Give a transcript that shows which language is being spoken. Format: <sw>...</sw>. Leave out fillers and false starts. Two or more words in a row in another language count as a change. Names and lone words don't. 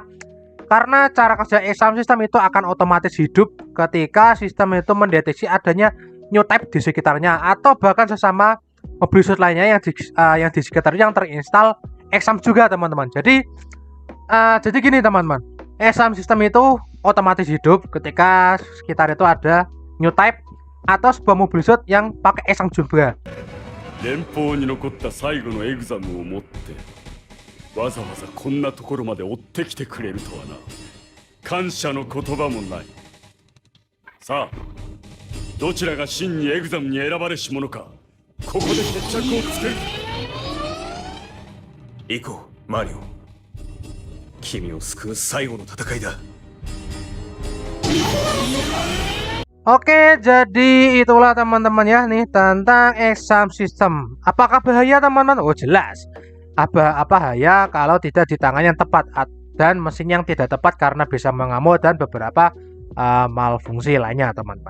<id>Karena cara kerja ESAM sistem itu akan otomatis hidup ketika sistem itu mendeteksi adanya</id> <en>new type</en> <id>di sekitarnya atau bahkan sesama</id> <en>mobil suit</en> <id>lainnya yang di sekitarnya yang terinstall ESAM juga, teman-teman. Jadi gini, teman-teman. ESAM sistem itu otomatis hidup ketika sekitar itu ada</id> <en>new type</en> <id>atau sebuah</id> <en>mobil suit</en> <id>yang pakai ESAM juga.</id> <ja>連邦に残った最後のエグザムを持ってわざわざこんなところまで追ってきてくれるとはな。感謝の言葉もない。さあ、どちらが真にエグザムに選ばれし者か、ここで決着をつける。行こう、マリオ。君を救う最後の戦いだ。</ja> <id>Oke, jadi itulah teman-teman ya nih tentang ESAM system. Apakah bahaya, teman-teman? Oh, jelas. Apa bahaya kalau tidak di tangan yang tepat dan mesin yang tidak tepat karena bisa mengamuk dan beberapa malfungsi lainnya, teman-teman.</id>